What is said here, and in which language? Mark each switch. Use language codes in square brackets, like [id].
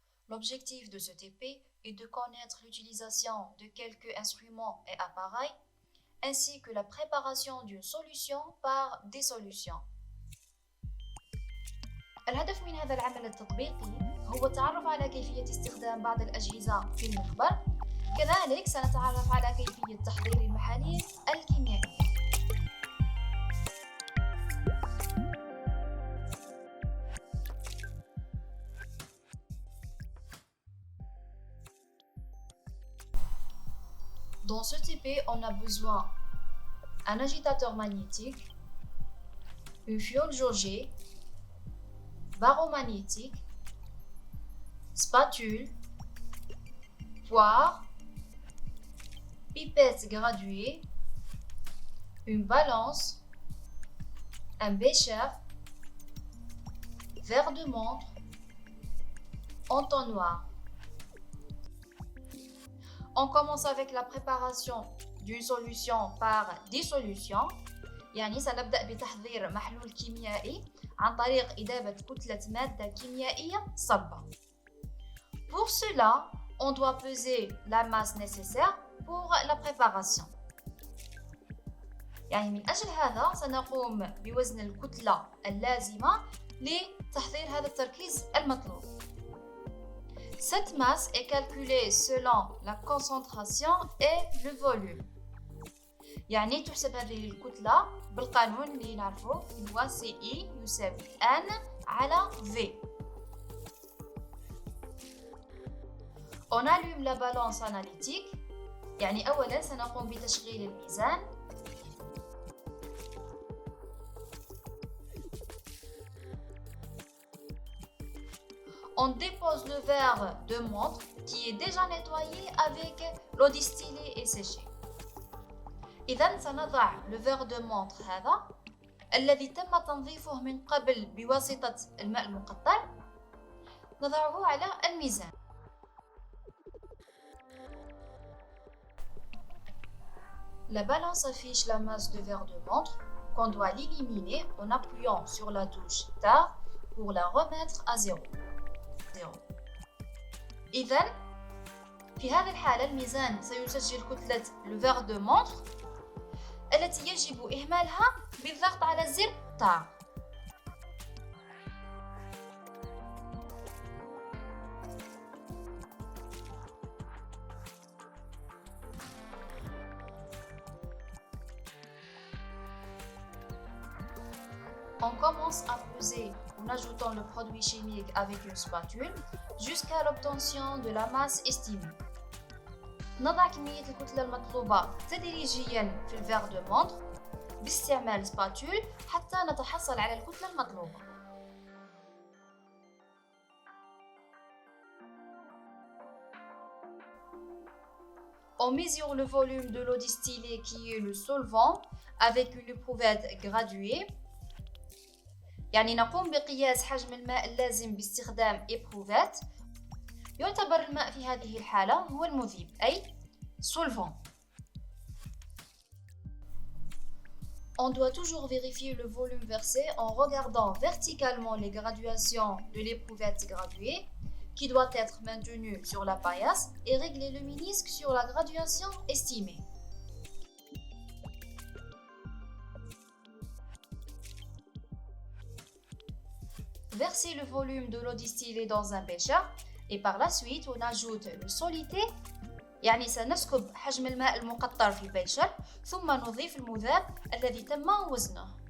[fr] L'objectif de ce TP est de connaître l'utilisation de quelques instruments et appareils, ainsi que la préparation d'une solution par des solutions. [ar] الهدف من هذا العمل التطبيقي هو التعرف على كيفية استخدام بعض الأجهزة في المخبر. كذلك سنتعرف على كيفية تحضير المحاليل الكيميائية. [fr] Dans ce TP, on a besoin d'un agitateur magnétique, une fiole jaugée, barreau magnétique, spatule, poire, pipette graduée, une balance, un bécher, verre de montre, entonnoir. On commence avec la préparation d'une solution par dissolution. [ar] يعني سنبدأ بتحضير محلول كيميائي عن طريق إذابة كتلة مادة كيميائية صلبة. [fr] Pour cela, on doit peser la masse nécessaire pour la préparation. [ar] يعني من أجل هذا سنقوم بوزن الكتلة اللازمة لتحضير هذا التركيز المطلوب. [fr] Cette masse est calculée selon la concentration et le volume. [ar] يعني تحسب هذه الكتلة بالقانون اللي نعرفه اللي هو CI يساوي N على V. [fr] On allume la balance analytique. [ar] يعني أولا سنقوم بتشغيل الميزان. [fr] On dépose le verre de montre qui est déjà nettoyé avec l'eau distillée et séchée. [ar] إذن سنضع [fr] le verre de montre [ar] هذا الذي تم تنظيفه من قبل بواسطة الماء المقطر نضعه على الميزان. [fr] La balance affiche la masse de verre de montre qu'on doit l'éliminer en appuyant sur la touche Tab pour la remettre à zéro. [ar] إذن في هذه الحالة الميزان سيسجل كتلة [fr] le verre de montre [ar] التي يجب إهمالها بالضغط على زر Tab. [fr] On commence à peser en ajoutant le produit chimique avec une spatule jusqu'à l'obtention de la masse estimée. [ar] نضع كمية الكتلة المطلوبة تدريجياً في الفير دو مونتر باستعمال سباتول حتى نتحصل على الكتلة المطلوبة. [fr] On mesure le volume de l'eau distillée qui est le solvant avec une éprouvette graduée. [ar] يعني نقوم بقياس حجم الماء اللازم باستخدام إبروفات. يعتبر الماء في هذه الحالة هو المذيب أي solvant. [fr] On doit toujours vérifier le volume versé en regardant verticalement les graduations de l'éprouvette graduée qui doit être maintenue sur la paillasse et régler le ménisque sur la graduation estimée. Versez le volume de l'eau distillée dans un bécher et par la suite on ajoute le soluté. [ar] يعني سنسكب حجم الماء المقطر في البيشر ثم نضيف المذاب الذي تم وزنه.